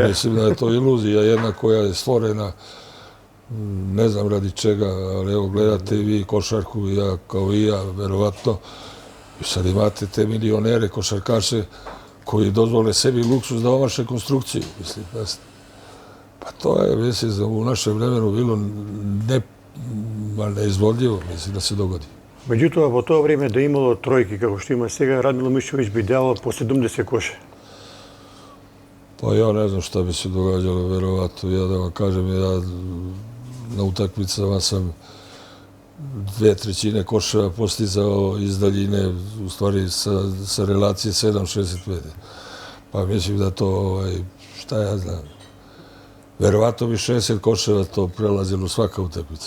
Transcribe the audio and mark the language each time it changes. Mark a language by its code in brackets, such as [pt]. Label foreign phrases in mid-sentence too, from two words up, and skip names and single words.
[sr] Mislim da je to iluzija jedna koja je stvorena, ne znam radi čega, ali evo gledate vi košarku, ja kao i ja, verovatno, i sad imate te milionere košarkaše koji dozvole sebi luksuz da omaše konstrukciju. Mislim, pa to je, mislim, u našem vremenu bilo neizvodljivo, mislim, da se dogodi. [mk] Меѓутоа, во тоа време да имало тројки, како што има сега, Радмило Мишовиć би дало по 70 коша. [sr] Pa ja ne znam šta bi se događalo, verovatno. Ja da vam kažem, ja na utakmicama sam 2/3 koševa postizao iz daljine, u stvari sa relacije 7-65. Pa mislim da to, šta ja znam, verovatno bi 60 koševa to prelazilo svaka utakmica.